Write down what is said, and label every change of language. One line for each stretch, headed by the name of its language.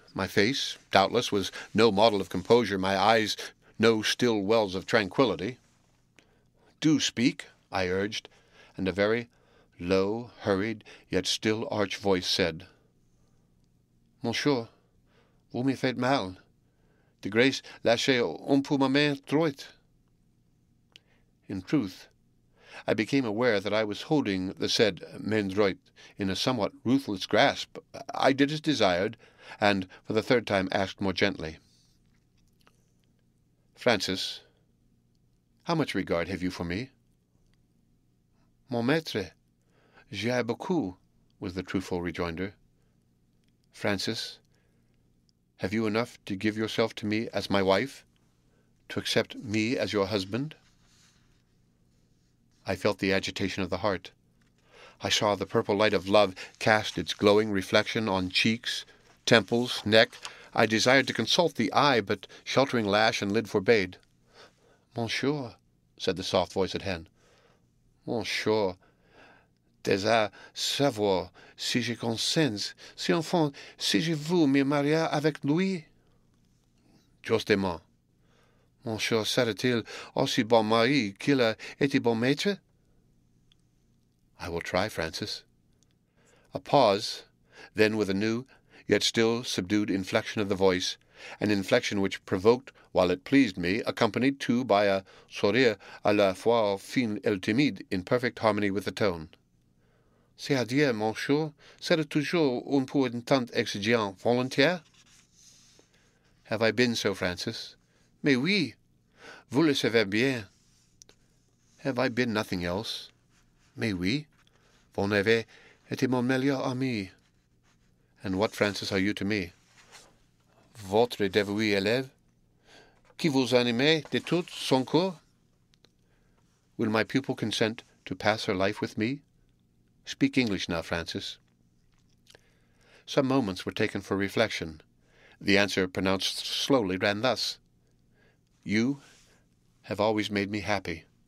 English: My face, doubtless, was no model of composure, my eyes no still wells of tranquillity. "Do speak," I urged, and a very low, hurried, yet still arch voice said,
French: "Monsieur, vous me faites mal. De grâce, lâchez un peu ma main droite."
English: In truth, I became aware that I was holding the said
French: main droite
English: in a somewhat ruthless grasp. I did as desired, and for the third time asked more gently, "Francis, how much regard have you for me?"
French: "Mon maître, j'ai beaucoup,"
English: was the truthful rejoinder. "Francis, have you enough to give yourself to me as my wife, to accept me as your husband?" I felt the agitation of the heart. I saw the purple light of love cast its glowing reflection on cheeks, temples, neck. I desired to consult the eye, but sheltering lash and lid forbade.
French: "Monsieur,"
English: said the soft voice at hand.
French: "Monsieur, désire savoir si je consens, si enfin, si je veux me marier avec lui?" "Justement. Monsieur serait-il aussi bon mari qu'il a été bon maître?"
English: "I will try, Francis." A pause, then with a new, yet still subdued inflection of the voice, an inflection which provoked while it pleased me, accompanied too by a
French: sourire à la fois fin et timide,
English: in perfect harmony with the tone.
French: "C'est-à-dire, monsieur, c'est toujours un peu un tant exigeant volontaire?"
English: "Have I been so, Francis?"
French: "Mais oui, vous le savez bien."
English: "Have I been nothing else?"
French: "Mais oui, vous n'avez été mon meilleur ami."
English: "And what, Francis, are you to me?"
French: "Votre dévoué élève, qui vous anime de tout son cœur."
English: "Will my pupil consent to pass her life with me? Speak English now, Francis." Some moments were taken for reflection. The answer, pronounced slowly, ran thus: "You have always made me happy.